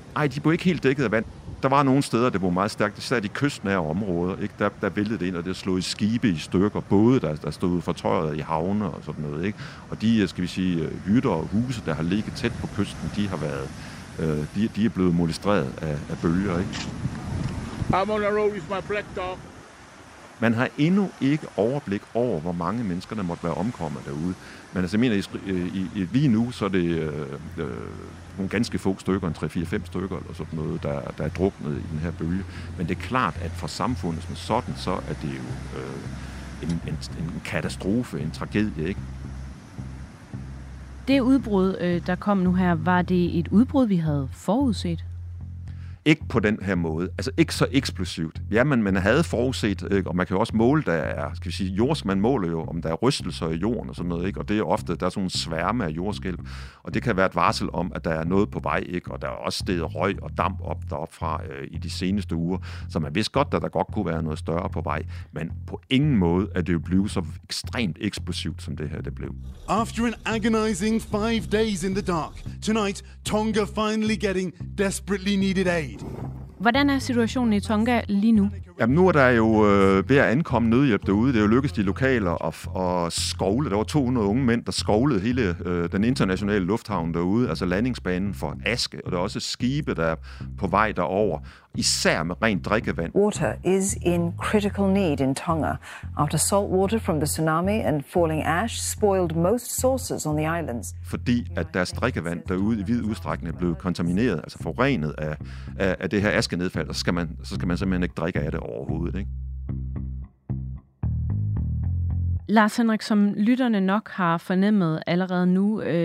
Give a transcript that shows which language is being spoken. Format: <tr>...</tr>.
<da>Nej, de blev ikke helt dækket af vand. Der var nogle steder, der var meget stærkt, især de kystnære områder, ikke? Der væltede det ind, og det slog i skibe i stykker, både der stod fortøjet i havne og sådan noget, ikke? Og de, skal vi sige, hytter og huse, der har ligget tæt på kysten, de har været, de er blevet molestreret af bølger, ikke?</da> <en>I'm on the road with my black dog.</en> <da>Man har endnu ikke overblik over, hvor mange mennesker, der måtte være omkommet derude. Men altså, jeg mener, lige nu, så er det nogle ganske få stykker, 3-4-5 stykker eller sådan noget, der er druknet i den her bølge. Men det er klart, at for samfundet som sådan, så er det jo en katastrofe, en tragedie, ikke? Det udbrud, der kom nu her, var det et udbrud, vi havde forudset? Ikke på den her måde, altså ikke så eksplosivt. Ja, man havde forudset, ikke? Og man kan jo også måle, der er, skal vi sige, man måler jo, om der er rystelser i jorden og sådan noget, ikke? Og det er ofte, der er sådan en sværme af jordskælv, og det kan være et varsel om, at der er noget på vej, ikke? Og der er også steget røg og damp op deropfra i de seneste uger, så man vidste godt, at der godt kunne være noget større på vej, men på ingen måde er det jo blevet så ekstremt eksplosivt, som det her det blev.</da> <en>After an agonizing 5 days in the dark, tonight Tonga finally getting desperately needed aid.</en> <da>Hvordan er situationen i Tonga lige nu? Jamen, nu er der jo ved at ankomme nødhjælp derude. Det er jo lykkedes de lokaler at skovle. Der var 200 unge mænd, der skovlede hele den internationale lufthavn derude, altså landingsbanen for aske, og der er også skibe, der er på vej derover, især med rent drikkevand.</da> <en>Water is in critical need in Tonga. After salt water from the tsunami and falling ash spoiled most sources on the islands.</en> <da>Fordi at deres drikkevand derude i vid udstrækning blev kontamineret, altså forurenet af det her askenedfald, så skal man simpelthen ikke drikke af det overhovedet, ikke? Lars Henrik, som lytterne nok har fornemmet allerede nu,</da>